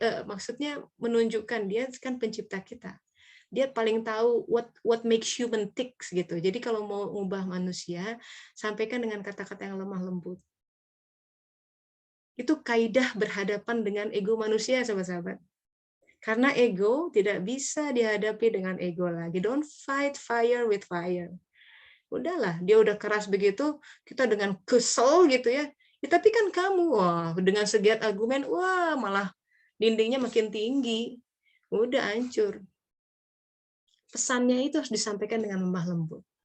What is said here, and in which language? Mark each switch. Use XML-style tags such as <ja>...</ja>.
<id>Maksudnya menunjukkan dia kan pencipta kita. Dia paling tahu</id> <en>what makes human ticks</en> <id>gitu. Jadi kalau mau ubah manusia, sampaikan dengan kata-kata yang lemah lembut. Itu kaidah berhadapan dengan ego manusia, sahabat-sahabat. Karena ego tidak bisa dihadapi dengan ego lagi.</id> <en>Don't fight fire with fire.</en> <id>Udahlah, dia udah keras begitu, kita dengan kesel gitu ya. Ya tapi kan kamu, wah dengan segiat argumen, wah malah dindingnya makin tinggi. Udah hancur. Pesannya itu harus disampaikan dengan lemah lembut.</id>